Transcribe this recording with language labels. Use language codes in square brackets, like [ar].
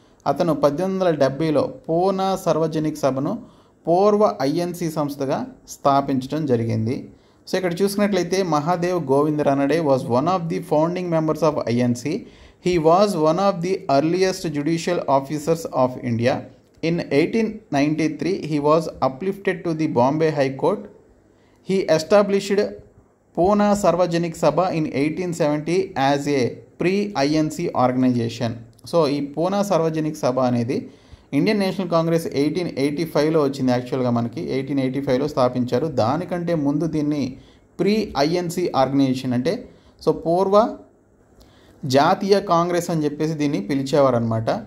[te] అతను 1870లో పూనా సార్వజనిక్ సభను పూర్వ ఐఎన్సి సంస్థగా స్థాపించడం జరిగింది. సో ఇక్కడ చూసుకున్నట్లయితే [en] Mahadev Govind Ranade was one of the founding members of INC. He was one of the earliest judicial officers of India. In 1893, he was uplifted to the Bombay High Court. He established Pune Sarvajanik Sabha in 1870 as a pre-INC organization. [te] So ఈ పూనా సార్వజనిక్ సభ అనేది Indian national Congress 1885లో వచ్చింది. యాక్చువల్గా మనకి 1885లో స్థాపించారు. దానికంటే ముందు దీన్ని ప్రీ-INC organisation అంటే సో పూర్వ జాతీయ కాంగ్రెస్ అని చెప్పేసి దీన్ని పిలిచేవారు అనమాట.